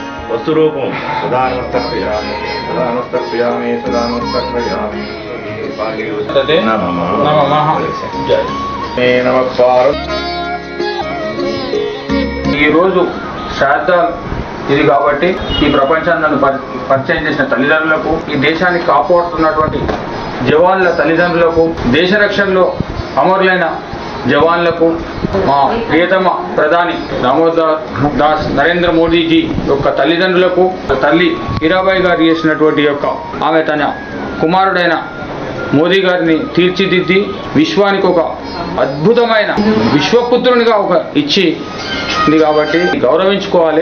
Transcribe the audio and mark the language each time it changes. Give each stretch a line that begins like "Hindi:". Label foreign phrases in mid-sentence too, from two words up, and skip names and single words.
Sanskrit: वस्तुरूपं सदा नमस्तर्पयामि सदा नमस्तर्पयामि सदा नमस्तर्पयामि नमः
Telugu: ఈ రోజు శ్రాద్ధ ఇది కాబట్టి ఈ ప్రపంచాన్ని నన్ను పరిచయం చేసిన తల్లిదండ్రులకు, ఈ దేశాన్ని కాపాడుతున్నటువంటి జవాన్ల తల్లిదండ్రులకు, దేశ రక్షణలో అమరులైన జవాన్లకు, మా ప్రియతమ ప్రధాని దామోదర్ దాస్ నరేంద్ర మోడీజీ యొక్క తల్లిదండ్రులకు, తల్లి హీరాబాయి గారు చేసినటువంటి యొక్క ఆమె తన కుమారుడైన మోదీ గారిని తీర్చిదిద్ది విశ్వానికి ఒక అద్భుతమైన విశ్వపుత్రునిగా ఒక ఇచ్చింది కాబట్టి గౌరవించుకోవాలి.